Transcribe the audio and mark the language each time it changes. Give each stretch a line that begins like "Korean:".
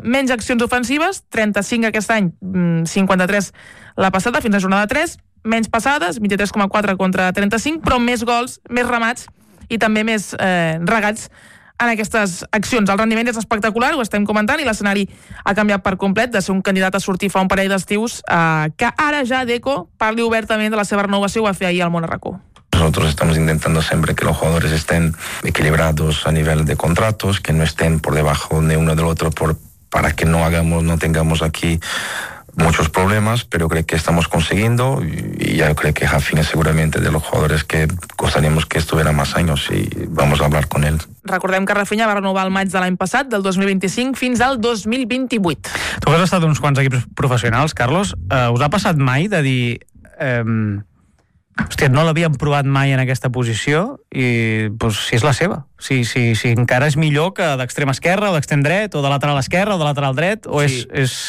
Catalan: Menys accions ofensives, 35 aquest any, 53 la passada, fins a la jornada 3, menys passades, 23,4 contra 35, però més gols, més remats i també més regats en aquestes accions. El rendiment és espectacular, ho estem comentant, i l'escenari ha canviat per complet de ser un candidat a sortir fa un parell d'estius, que ara ja Deco parli obertament de la seva renovació, ho va fer ahir al Monarracó.
Spanish: Nosotros estamos intentando siempre que los jugadores estén equilibrados a nivel de contratos, que no estén por debajo de uno del otro para que no tengamos aquí muchos problemas, pero creo que estamos consiguiendo y ya creo que Rafinha es seguramente de los jugadores que costaríamos que estuviera más años y vamos a hablar con él.
Catalan: Recordem que Rafinha va renovar el maig de l'any passat, del 2025 fins al 2028. Tu has estat uns quants equips professionals, Carlos. Us ha passat mai de dir... Hòstia, no l'havíem provat mai en aquesta posició i, doncs, si és la seva. Si encara és millor que d'extrem esquerre o d'extrem dret o de lateral esquerre o de lateral dret, o sí, és...